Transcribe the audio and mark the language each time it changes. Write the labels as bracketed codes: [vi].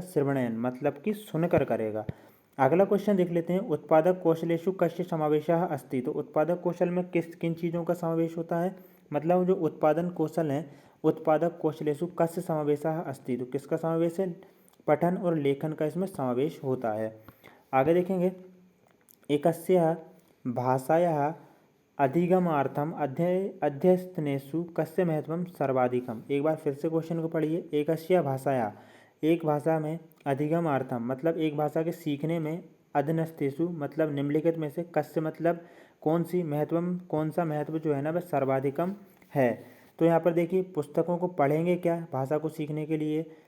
[hi] श्रवणेन, मतलब कि सुनकर करेगा। अगला क्वेश्चन देख लेते हैं, [sa] उत्पादक कौशलेषु कस्य समावेशः अस्ति। [hi] तो उत्पादक कौशल में किन चीज़ों का समावेश होता है? मतलब जो उत्पादन कौशल है, [sa] उत्पादक कौशलेषु कस्य समावेशः अस्ति, [hi] तो किसका समावेश है? पठन और लेखन का इसमें समावेश होता है। आगे देखेंगे, [sa] एकस्याः भाषायाः अधिगमार्थम अध्यस्तनेषु कस्य महत्वम सर्वाधिकम। [hi] एक बार फिर से क्वेश्चन को पढ़िए। [sa] एकस्याः भाषायाः, [hi] एक भाषा में, अधिगमार्थम मतलब एक भाषा के सीखने में, अधनस्तेषु मतलब निम्नलिखित में से, कस्य मतलब कौन सी, महत्वम कौन सा महत्व जो है ना वह सर्वाधिकम है। तो यहाँ पर देखिए, पुस्तकों को पढ़ेंगे क्या भाषा को सीखने के लिए?